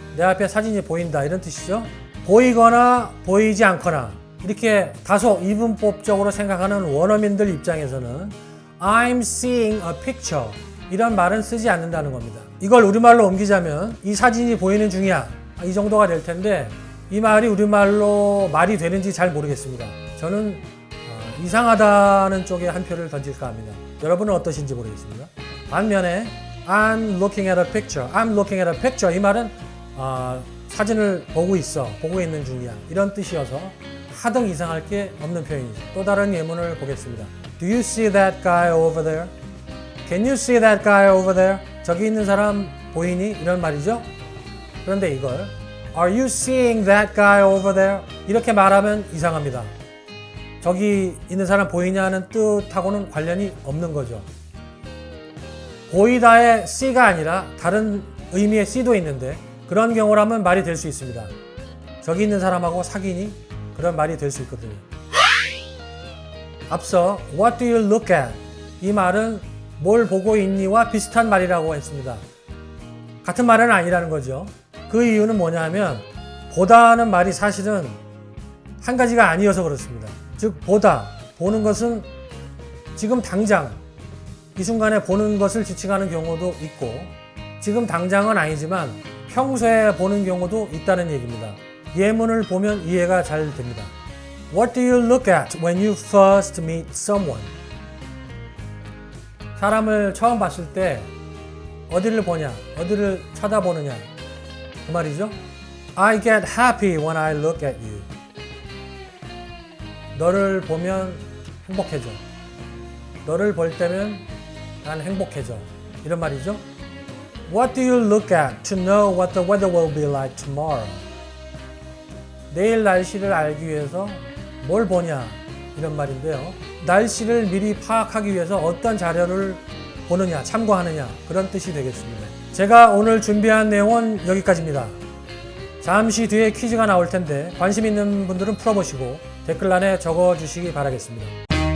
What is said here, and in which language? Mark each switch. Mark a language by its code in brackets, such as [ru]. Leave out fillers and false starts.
[ko] 내 앞에 사진이 보인다. 이런 뜻이죠. 보이거나 보이지 않거나 이렇게 다소 이분법적으로 생각하는 원어민들 입장에서는 [en] I'm seeing a picture. [ko] 이런 말은 쓰지 않는다는 겁니다. 이걸 우리말로 옮기자면 이 사진이 보이는 중이야. 이 정도가 될 텐데 이 말이 우리말로 말이 되는지 잘 모르겠습니다. 저는 이상하다는 쪽에 한 표를 던질까 합니다. 여러분은 어떠신지 모르겠습니다. 반면에 [en] I'm looking at a picture. I'm looking at a picture. [ko] 이 말은 사진을 보고 있어. 보고 있는 중이야. 이런 뜻이어서 하등 이상할 게 없는 표현이죠. 또 다른 예문을 보겠습니다. [en] Do you see that guy over there? Can you see that guy over there? [ko] 저기 있는 사람 보이니? 이런 말이죠. 그런데 이걸 [en] Are you seeing that guy over there? [ko] 이렇게 말하면 이상합니다. 저기 있는 사람 보이냐는 뜻하고는 관련이 없는 거죠. 보이다의 see가 아니라 다른 의미의 see도 있는데 그런 경우라면 말이 될 수 있습니다. 저기 있는 사람하고 사귀니? 그런 말이 될 수 있거든요. 앞서 [en] What do you look at? [ko] 이 말은 뭘 보고 있니와 비슷한 말이라고 했습니다. 같은 말은 아니라는 거죠. 그 이유는 뭐냐면 보다는 말이 사실은 한 가지가 아니어서 그렇습니다. 즉 보는 것은 지금 당장 이 순간에 보는 것을 지칭하는 경우도 있고 지금 당장은 아니지만 평소에 보는 경우도 있다는 얘기입니다. 예문을 보면 이해가 잘 됩니다. [en] What do you look at when you first meet someone? [ko] 사람을 처음 봤을 때 어디를 보냐, 어디를 쳐다보느냐 그 말이죠. [en] I get happy when I look at you. [ko] 너를 보면 행복해져. 너를 볼 때면 난 행복해져. 이런 말이죠. [en] What do you look at to know what the weather will be like tomorrow? [ko] 내일 날씨를 알기 위해서 뭘 보냐 이런 말인데요. 날씨를 미리 파악하기 위해서 어떤 자료를 보느냐, 참고하느냐 그런 뜻이 되겠습니다. 제가 오늘 준비한 내용은 여기까지입니다. 잠시 뒤에 퀴즈가 나올 텐데 관심 있는 분들은 풀어보시고 댓글란에 적어주시기 바라겠습니다.